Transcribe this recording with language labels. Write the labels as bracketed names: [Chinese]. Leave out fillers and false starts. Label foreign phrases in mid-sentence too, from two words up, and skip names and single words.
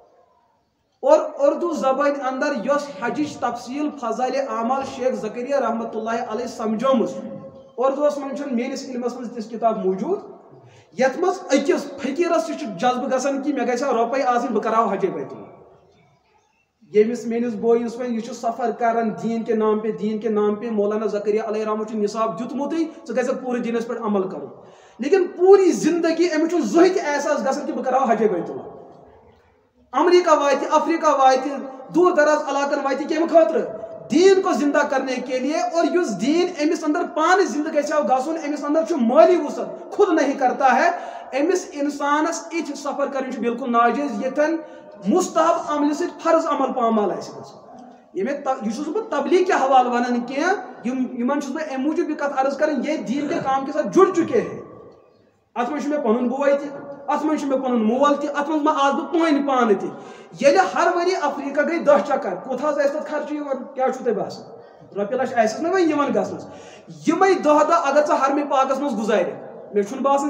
[Kashmiri] اور اردو زبٲنۍ اندر یۄس حجٕچ تفصیل فضالِ عمل شیخ زکریا رحمتہ اللہ علیہ سمجھٲمٕژ اردوس منٛز چھُنہٕ میٲنِس علمس منٛز تِژھ کِتاب موٗجوٗد یتھ منٛز أکِس فقیٖرس تہِ چھُ جذبہٕ گژھان کہِ مےٚ گژھِ ہا رۄپے آسٕنۍ بہٕ کراو حجے بیت اللہ ییٚمِس میٲنِس بٲیِس وۄنۍ یہِ چھُ سفر کران [Urdu] دیٖن کے نام پے [Kashmiri] مولانا زکریا علیہ رحمت چھُ نصاب دیُتمُتٕے ژٕ گژھکھ پوٗرٕ دیٖنس پٮ۪ٹھ عمل کرُن لیکن پوٗری زندگی أمِس چھُ زٕہٕنۍ تہِ احساس گژھان کہِ بہٕ کراو حجے بیت اللہ امریکہ واتہِ افریقہ واتہِ دوٗر دراز علاقن واتہِ کمہِ خٲطرٕ [Urdu] دین کو زندہ کرنے کے لیے اور [Kashmiri] یُس دین أمِس اندر پانہٕ زندٕ گژھِ ہا گژھُن أمِس اندر چھُ مٲلی وُسعت [Urdu] خود نہیں کرتا ہے [Kashmiri] أمِس انسانس یِتھۍ سفر کرٕنۍ چھُ بالکل ناجٲیز ییٚتٮ۪ن مستحب عملہِ سۭتۍ فرض عمل پامال آسہِ گژھُن یہ چھُس بہٕ [Urdu] تبلیغ کے حوالہٕ [Kashmiri] ونان کینٛہہ یِمن چھُس بہٕ اَمہِ موٗجوٗب یہِ کتھ عرض کران [Urdu] یہ دین کے کام کے ساتھ جُڑ چُکے ہیں [Kashmiri] اتھ منٛز چھُ مےٚ پنُن بوے تہِ اتھ منٛز چھُ مےٚ پنُن مول تہِ اتھ منٛز ما آس بہٕ پٲنۍ پانہٕ تہِ ییٚلہِ ہر ؤری افریقہ گٔے 10 چکر کوٚت حظ آسہِ تتھ خرچہٕ یِوان کیٛاہ چھُو تۄہہِ باسان رۄپیہِ لچھ آسٮ۪س نہ وۄنۍ یِوان گژھنس یِمے دۄہ اگر ژٕ حرمِ پاکس منٛز گُزارکھ مے چھُنہٕ باسان